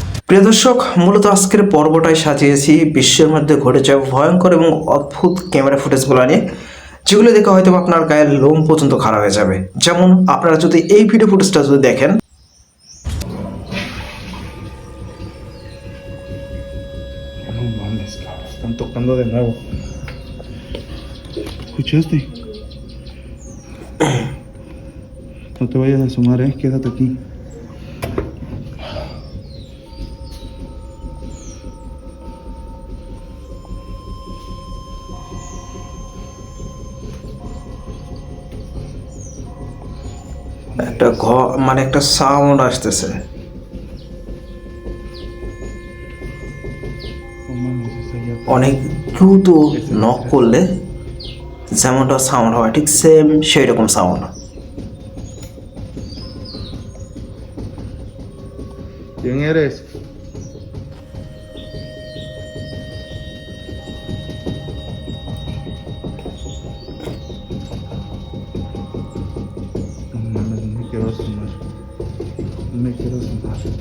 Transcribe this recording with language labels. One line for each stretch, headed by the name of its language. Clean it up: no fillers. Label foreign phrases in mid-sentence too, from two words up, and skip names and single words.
Bangla: প্রিয় দর্শক, মূলত আজকের পর্বটাই সাজিয়েছি বিশ্বের মধ্যে ঘটে যাওয়া ভয়ঙ্কর এবং অদ্ভুত ক্যামেরা ফুটেজগুলো নিয়ে, যেগুলো দেখে হয়তো আপনার গায়ের লোম পর্যন্ত খারাপ হয়ে যাবে। যেমন আপনারা যদি এই ভিডিও ফুটেজটা যদি দেখেন,
Spanish: No mames, cabrón, están tocando de nuevo. ¿Escuchaste? No te vayas a asomar, quédate aquí.
Bangla: একটা মানে একটা সাউন্ড আসতেছে।
Spanish: No mames, es allá atrás.
Bangla: অনেক দ্রুত নক করলে যেমনটা সাউন্ড হয় ঠিক সেম সেই রকম সাউন্ড।
Spanish: ¿Quién eres? No mames, no me quiero asomar. No me quiero asomar.